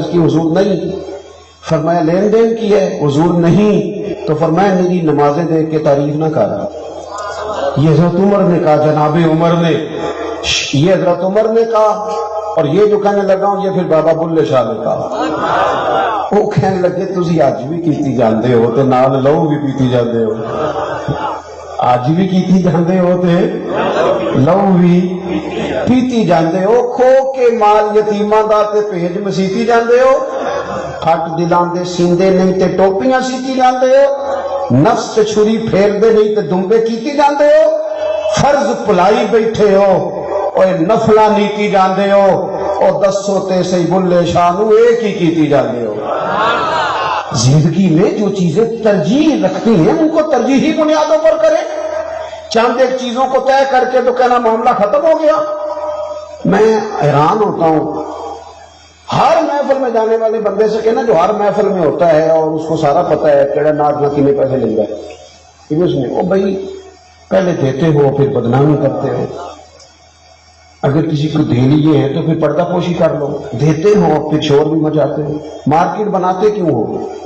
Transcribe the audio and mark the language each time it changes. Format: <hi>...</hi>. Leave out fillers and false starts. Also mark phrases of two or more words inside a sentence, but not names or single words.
<ur>اس کی حضور نہیں۔ فرمایا لین دین کی ہے؟ حضور نہیں۔ تو فرمایا میری نمازیں دیکھ کے تعریف نہ کر۔ یہ حضرت عمر نے کہا، جناب عمر نے، یہ حضرت عمر نے کہا، اور یہ جو کہنے لگا ہوں یہ پھر بابا بلے شاہ نے کہا۔ وہ کہنے لگے</ur> <pa>تسی اج بھی کیتی جاندے ہو تے نال لہو بھی پیتی جاندے ہو، اج بھی کیتی جاندے ہو تے لہو بھی پیتی جاندے ہو، کھو کے مال یتیماں دا تے بھیج مسیتی جاندے ہو، پھٹ دلاں دے سیندے نہیں تے ٹوپیاں سیتی جاندے ہو، نفس تے چھری پھیر دے نہیں تے دمبے کیتی جاندے ہو، فرض پلائی بیٹھے ہو اور نفلاں نیتی جاندے ہو، اور دسو تے سی بلے شاہ نو ایک ہی کیتی جاندے ہو۔</pa> <ur>زندگی میں جو چیزیں ترجیح رکھتی ہیں ان کو ترجیحی بنیادوں پر کریں، چند ایک چیزوں کو طے کر کے تو کہنا معاملہ ختم ہو گیا۔ میں حیران ہوتا ہوں، ہر محفل میں جانے والے بندے سے کہنا جو ہر محفل میں ہوتا ہے اور اس کو سارا پتا ہے کیڑا ناچ نہ کتنے پیسے لے گئے اس میں، او بھائی پہلے دیتے ہو پھر بدنامی کرتے ہو، اگر کسی کو دے لیے ہیں تو پھر پردہ پوشی کر لو، دیتے ہو پھر شور بھی مچاتے ہو، مارکیٹ بناتے کیوں ہو؟</ur>